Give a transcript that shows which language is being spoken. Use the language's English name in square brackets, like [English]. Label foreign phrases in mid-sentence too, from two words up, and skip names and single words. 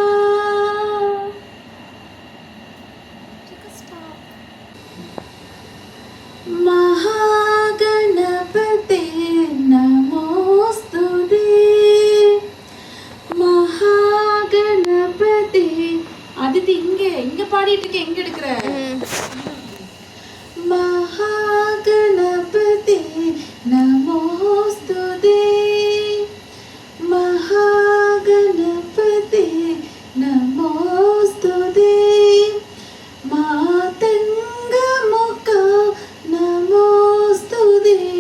[Sanskrit] महागणपते नमोस्तुते महागणपते [Tamil] அதித்தி இங்க பாடிட்டு இருக்க எங்க எடுக்கிற [Sanskrit] महागणपते नमोस्तुते महागणपते नमोस्तुते मातंगमुख नमोस्तुते